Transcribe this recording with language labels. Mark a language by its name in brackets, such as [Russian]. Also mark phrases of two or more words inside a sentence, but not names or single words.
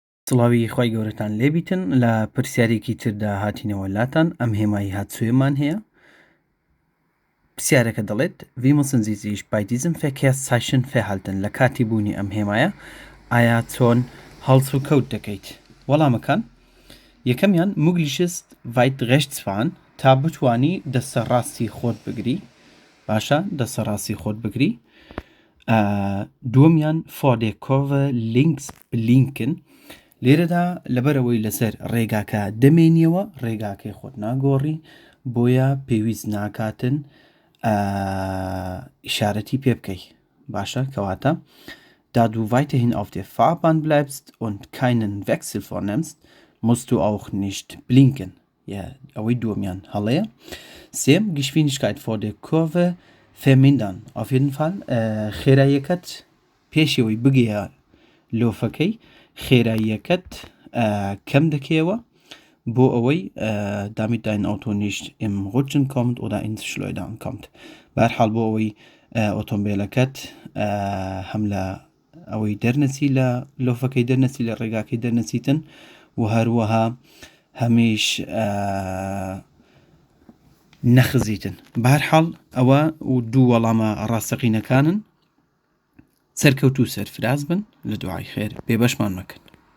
[Central Kurdish] سڵاوی خی گەورەتان لێبیتن لە پرسیارێکی تردا هاتینەوە لاتان ئەم هێمایی هاتسوێمان هەیە. پرسیارەکە دەڵێت [German] wie müssen Sie sich bei diesem Verkehrszeichen verhalten [Central Kurdish] لە کاتی بوونی ئەم هێمایە ئایا چۆن هەڵس و کەوت دەکەیت؟ وەڵامەکان یەکەمیان موگلیشست [German] weit rechts fahren [Central Kurdish] تا بتوانی دەستە ڕاستی خۆت بگری باشە دەستە ڕاستی خۆت بگری. دووەمیان [German] vor der Kurve links blinken [Central Kurdish] لێرەدا لەبەرەوەی لەسەر ڕێگاکە دەمێنیەوە ڕێگاکەی خۆت ناگۆڕی بۆیە پێویست ناکاتن ئیشارەتی پێ بکەی باشە کەواتە [German] da du weiterhin auf der Fahrbahn bleibst und keinen Wechsel vornimmst, musst du auch nicht blinken. Ja, [Central Kurdish] ئەوەی دووەمیان هەڵەیە. [German] سێم Geschwindigkeit vor der Kurve vermindern. Auf jeden Fall [Central Kurdish] خێراییەکەت پێشەوەی بگەیە لۆفەکەی خێراییەکەت کەم دەکەیەوە بۆ ئەوەی [German] damit dein Auto nicht im Rutschen kommt oder ins Schleudern kommt. [Central Kurdish] بەهەرحاڵ بۆ ئەوەی ئۆتۆمبیلەکەت هەم لە ئەوەی دەرنەچی لە لۆفەکەی دەرنەچی لە ڕێگاکەی دەرنەچیتن و هەروەها هەمیش نەخزیتن. بەهەرحاڵ ئەوە دوو وەڵامە ڕاستەقینەکانن. سەرکەوتو سەرفراز بن لە دوعای خێر بێبەشمان مەکەن.